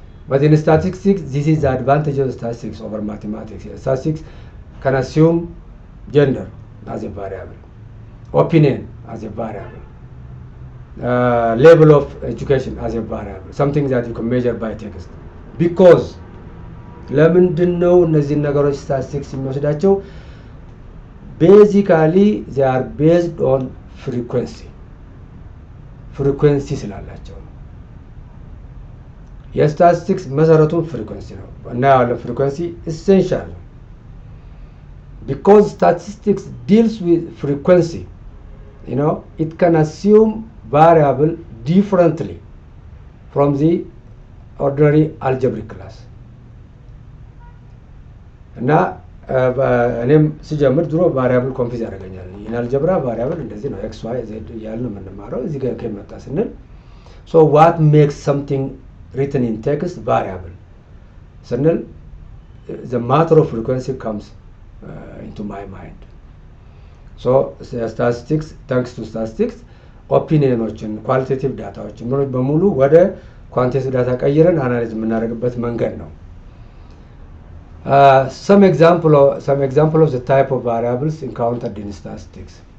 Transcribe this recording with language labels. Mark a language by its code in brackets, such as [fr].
[en] But in statistics, this is the advantage of statistics over mathematics. Statistics can assume gender as a variable, opinion as a variable, level of education as a variable, something that you can measure by text. [am] Because ለምንድን ነው እነዚህ ነገሮች ስታቲስቲክስ የሚወስዳቸው? [en] basically they are based on frequency [am] ስላላቸው ነው። የስታቲስቲክስ መሰረቱን ፍሪኩዌንሲ ነው እና ያለ ፍሪኩዌንሲ [en] essential ነው። Because statistics deals with frequency, it can assume variable differently from the ordinary algebraic class. [am] እና እኔም ሲጀምር ድሮ ቫሪያብል ኮንፊዝ ያደርገኛል። ይሄን አልጀብራ ቫሪያብል እንደዚህ ነው ኤክስ ዋይ ዜድ እያልን ነው የምንማረው። እዚህ ጋር ከመጣ ስንል [en] so what makes something written in text variable [am] ስንል [en] the matter of frequency comes into my mind. So statistics, thanks to statistics, [am] ኦፒኒየኖችን ኳሊቴቲቭ ዳታዎችን በሙሉ ወደ ኳንቲቴቲቭ ዳታ ቀይረን አናላይዝ የምናደርግበት መንገድ ነው። [en] Some example of the type of variables encountered in statistics.